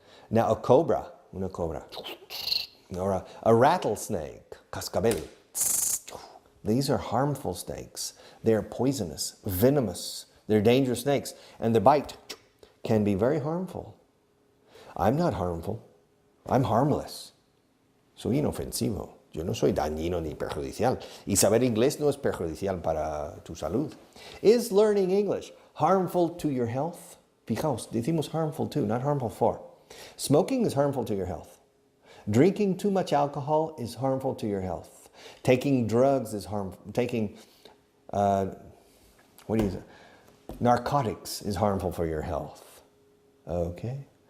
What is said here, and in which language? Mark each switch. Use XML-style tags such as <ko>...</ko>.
<en>Now a cobra,</en> <es>una cobra,</es> <en>or a rattlesnake,</en> <es>cascabel.</es> <en>These are harmful snakes. They are poisonous, venomous. They're dangerous snakes, and the bite can be very harmful. I'm not harmful. I'm harmless.</en> <es>Soy inofensivo. Yo no soy dañino ni perjudicial. Y saber inglés no es perjudicial para tu salud.</es> <en>Is learning English harmful to your health?</en> <es>Fijaos, decimos</es> <en>harmful to, not harmful for. Smoking is harmful to your health. Drinking too much alcohol is harmful to your health. Taking drugs is harmful. Taking, narcotics is harmful for your health. Okay?</en>